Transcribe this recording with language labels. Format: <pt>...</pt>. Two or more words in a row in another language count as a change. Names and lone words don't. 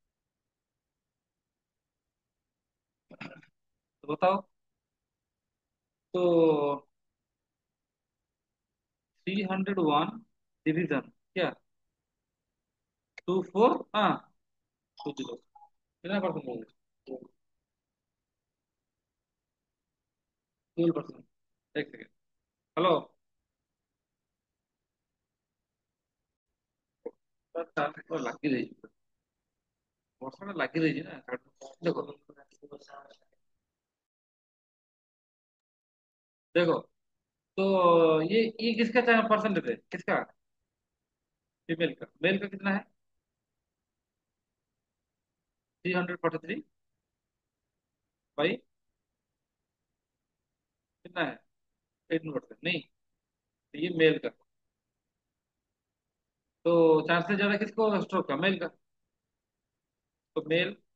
<hi>तो बताओ, तो 301 डिवीजन क्या, 24, हाँ, 20, कितना परसेंट हो गया? 12%। एक सेकेंड, हेलो। तो</hi> <or>ଲାଗି ରହିଛି ବର୍ଷା ଟା ଲାଗି ରହିଛି ନା</or> <hi>ଦେଖो देखो तो ये किसका परसेंटेज है किसका फीमेल का मेल का कितना है 343 भाई कितना है 18% नहीं तो ये मेल का तो चांसेस ज्यादा किसको स्ट्रोक का मेल का तो मेल</hi>